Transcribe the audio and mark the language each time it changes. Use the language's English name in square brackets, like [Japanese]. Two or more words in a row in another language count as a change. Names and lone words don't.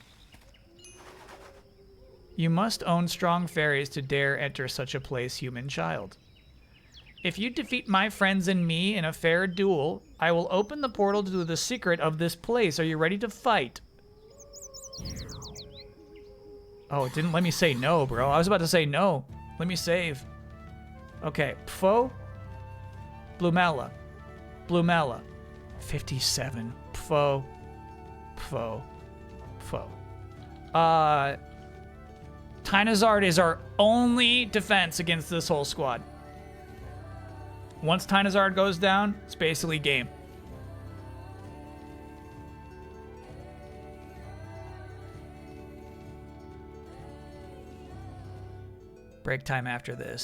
[English] You must own strong fairies to dare enter such a place, human child. If you defeat my friends and me in a fair duel, I will open the portal to the secret of this place. Are you ready to fight? Oh, it didn't let me say no, bro. I was about to say no. Let me save. Okay, Pfo. Blumella. Blumella. 57. Pfo. Pfo. Pfo. Tynazard is our only defense against this whole squad. Once Tynazard goes down, it's basically game. Break time after this.